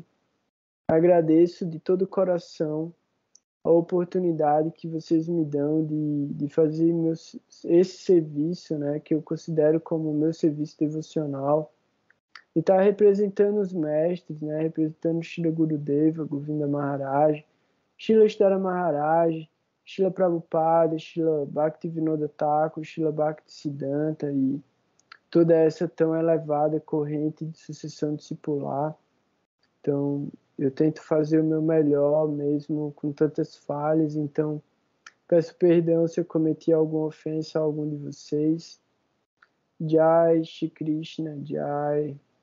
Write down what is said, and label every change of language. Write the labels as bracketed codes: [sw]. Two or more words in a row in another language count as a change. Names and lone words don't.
[pt] Agradeço de todo o coração a oportunidade que vocês me dão de fazer esse serviço, né, que eu considero como meu serviço devocional, e estar representando os mestres, né, representando Srila Gurudeva, Govinda Maharaj, Srila Ishtara Maharaj, Srila Prabhupada, Srila Bhaktivinoda Thakur, Srila Bhaktisiddhanta e toda essa tão elevada corrente de sucessão discipular. Então, eu tento fazer o meu melhor, mesmo com tantas falhas. Então, peço perdão se eu cometi alguma ofensa a algum de vocês. [hi] जय श्री कृष्ण, जय.